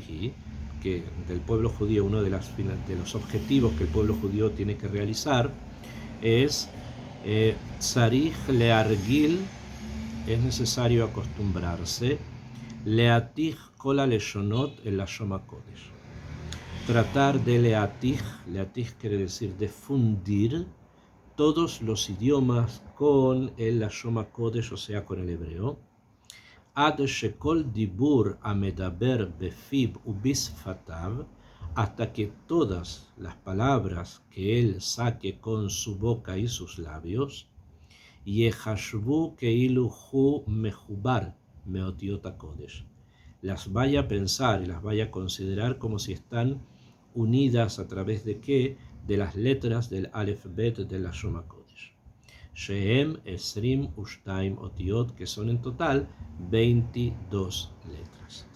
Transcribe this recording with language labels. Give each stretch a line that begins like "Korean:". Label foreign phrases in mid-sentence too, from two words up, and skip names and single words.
Spanish: Hi, que del pueblo judío, uno de los objetivos que el pueblo judío tiene que realizar es
Hebrew: צריך להרגיל,
Spanish: es necesario acostumbrarse,
Hebrew: להתיך כל הלשונות אל לשון הקודש,
Spanish: tratar de leatich quiere decir de fundir todos los idiomas con el
Hebrew: לשון הקודש,
Spanish: o sea, con el hebreo.
Hebrew: עד שכל דיבור המדבר בפיו ובשפתיו,
Spanish: hasta que todas las palabras que él saque con su boca y sus labios,
Hebrew: יחשבו כאילו הוא מחובר מאותיות הקודש,
Spanish: las vaya a pensar y las vaya a considerar como si están unidas a través de ¿qué? De las letras del
Hebrew: אלף בית
Spanish: del
Hebrew: לשון הקודש. שהם עשרים ושתיים אותיות,
Spanish: que son en total 22 letras.